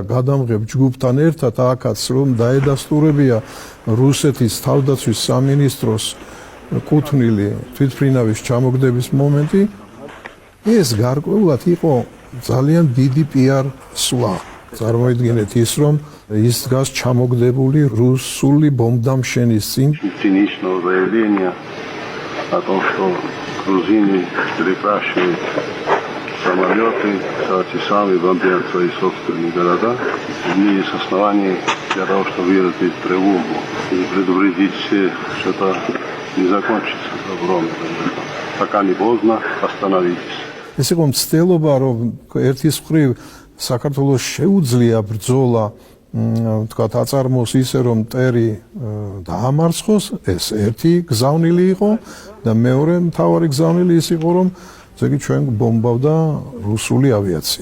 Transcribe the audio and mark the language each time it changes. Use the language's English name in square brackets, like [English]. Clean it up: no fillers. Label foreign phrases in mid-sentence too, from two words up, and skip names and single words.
[Georgian] გადამღებ ჯგუფთან ერთად აქაც რომ დაედასტურებია რუსეთის თავდაცვის სამინისტროს კუთვნილი თვითმფრინავის ჩამოგდების მომენტი ეს გარკვეულად იყო ძალიან დიდი პიარ სვლა წარმოიდგინეთ ის რომ ის დგას ჩამოგდებული რუსული бомбдамშენის წინ [Russian] цинично заявление о том, что грузины припрашивают самолеты, кстати, сами бомбят свои собственные города. Не есть оснований для того, чтобы выразить тревогу и предупредить всех, что это не закончится добром. Пока не поздно, остановитесь. [Georgian] ეს იყო მცდელობა, რომ ერთის მხრივ საქართველოს შეუძლია ბრძოლა, თქვათ, აწარმოოს ისე, რომ მტერი დაამარცხოს, ეს ერთი გზავნილი იყო და მეორე მთავარი გზავნილი ის იყო, რომ ზეგი ჩვენ ბომბავდა რუსული ავიაცია.